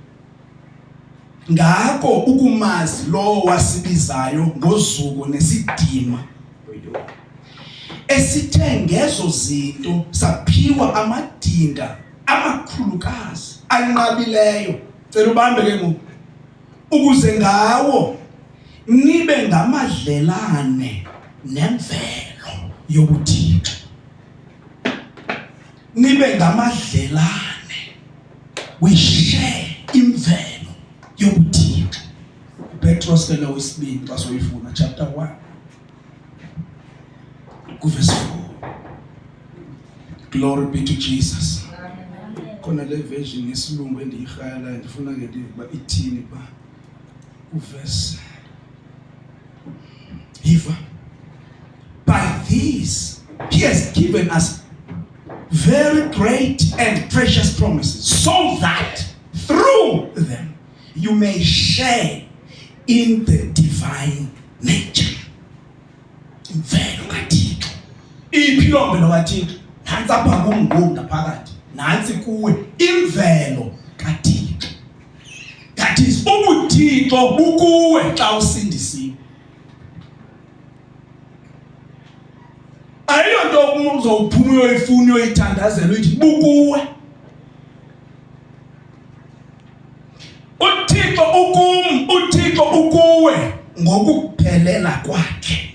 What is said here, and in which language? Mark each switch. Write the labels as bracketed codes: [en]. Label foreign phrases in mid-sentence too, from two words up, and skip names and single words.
[xh] Ngakho ukumazi lo wasibizayo ngozuko nesidima esithe ngezo zinto saphiwa amadinda amakhulukazi anqabileyo. Cela ubambe ke ngoku ukuze ngawo nibe ngamadlelane nemvelo yobuThixo. Nibe ngamadlelane, [en] we share [xh] imvelo yobuThixo. Petros ke lo wesibini xa soyifuna [en] chapter 1 verse 4. Glory be to Jesus. [xh] Khona le version yesilungu endiyihayala ndifuna ke ndiba ithini ba uverse Eva. [en] By these he has given us very great and precious promises, so that through them you may share in the divine nature. [xh] Imvelo kaThixo. Iphilombe kaThixo. Nansi apha kungoku ngaphakathi. Nansi kuwe imvelo kaThixo. [en] That is [xh] ubuThixo bukuwe xa usindisiwe. Ayonto uzophuma uyoyifuna uyoyithandazela uyithi bukuwe. uThixo ukuwe ngokuphelela kwakhe.